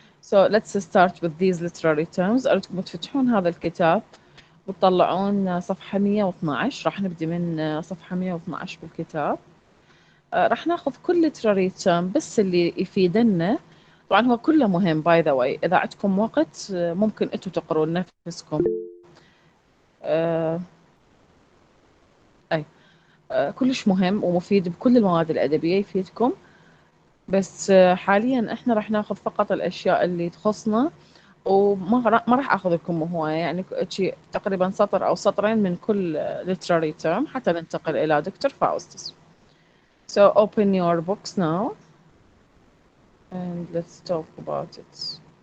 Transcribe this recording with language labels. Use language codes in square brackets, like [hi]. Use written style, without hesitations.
[en] So let's start with these literary terms. [ar] أردتكم تفتحون هذا الكتاب وتطلعون صفحة 112. راح نبدي من صفحة 112 بالكتاب. راح ناخذ كل literary term بس اللي يفيدنا. طبعا هو كله مهم [en] By the way. [ar] إذا عندكم وقت ممكن أنتم تقروا لنفسكم. آه، أي كلش مهم ومفيد بكل المواد الأدبية يفيدكم. بس حاليا احنا راح ناخذ فقط الأشياء اللي تخصنا ما راح اخذ لكم هواية يعني شي تقريبا سطر او سطرين من كل literary term حتى ننتقل الى دكتور فاوستس. [en] So open your books now and let's talk about it.